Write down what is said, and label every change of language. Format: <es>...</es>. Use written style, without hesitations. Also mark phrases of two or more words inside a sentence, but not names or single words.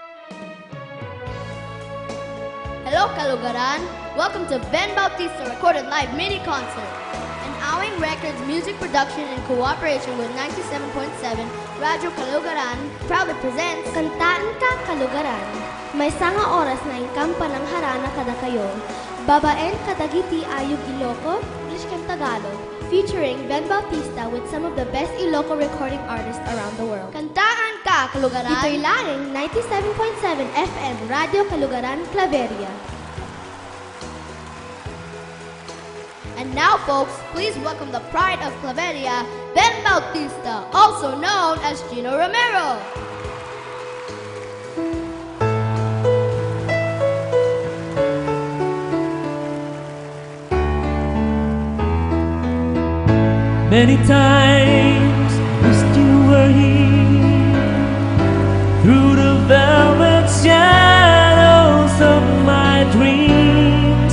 <en>Hello, Kalugaran! Welcome to Ben Bautista Recorded Live Mini Concert. An Awing Records music production in cooperation with 97.7 Radyo Kalugaran proudly presents</en> <ilo>Kantaan Ka Kalugaran. May sanga oras na ingkang panangharana kada kayo. Babaen kadagiti ayog Ilocos,</ilo> <en>English and Tagalog, featuring Ben Bautista with some of the best Iloco recording artists around the world.</en> <ilo>Kantaan Ka Kalugaran! Dito'y laing 97.7 FM Radio Kalugaran, Claveria.</ilo> <en>And now, folks, please welcome the pride of Claveria, Ben Bautista, also known as Gino Romero. Many times wished you were here, through the velvet shadows of my dreams.</en>